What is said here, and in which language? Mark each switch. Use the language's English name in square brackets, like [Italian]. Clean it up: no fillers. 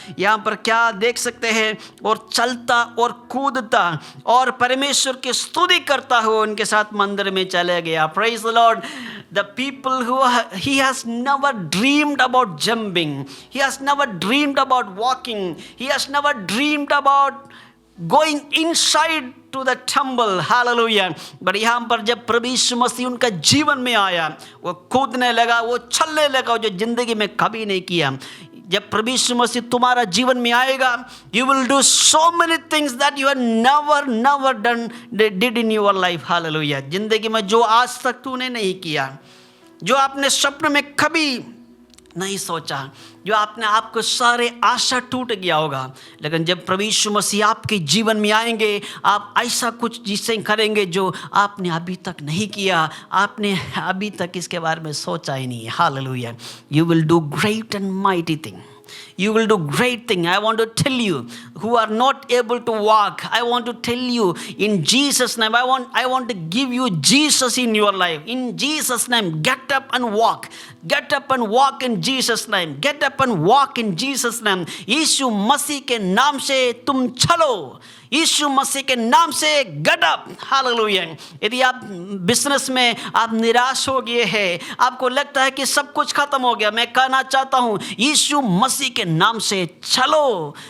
[Hindi] यहाँ पर क्या देख सकते हैं, और चलता और कूदता और परमेश्वर की स्तुति करता हुआ उनके साथ मंदिर में चले गया। [English] Praise the Lord. The people who he has never dreamed about jumping, he has never dreamed about walking, he has never dreamed about going inside to the temple. Hallelujah. [Hindi] but यहाँ पर जब प्रभु यीशु मसीह उनका जीवन में आया, वो कूदने लगा, वो चलने लगा, जो जिंदगी में कभी नहीं किया। जब प्रभु यीशु मसीह तुम्हारा जीवन में आएगा, [English] you will do so many things that you have never did in your life. Hallelujah. [Hindi] जिंदगी में जो आज तक तूने नहीं किया, जो आपने स्वप्न में कभी नहीं सोचा, जो आपने आपको सारे आशा टूट गया होगा, लेकिन जब प्रभु यीशु मसीह आपके जीवन में आएंगे, आप ऐसा कुछ जिससे करेंगे जो आपने अभी तक नहीं किया, आपने अभी तक इसके बारे में सोचा ही नहीं है। Hallelujah. [English] You will do great and mighty thing. You will do great thing. I want to tell you who are not able to walk, I want to tell you in Jesus name, I want to give you Jesus in your life. In Jesus name, get up and walk. Get up and walk in Jesus name. Get up and walk in Jesus name. [Hindi] यीशु मसीह के नाम से तुम चलो, यीशु मसीह के नाम से [English] Get up. [Hindi] Hallelujah. यदि आप बिजनेस में आप निराश हो गए हैं, आपको लगता है कि सब कुछ खत्म हो गया, मैं कहना चाहता हूँ यीशु मसीह के नाम से चलो।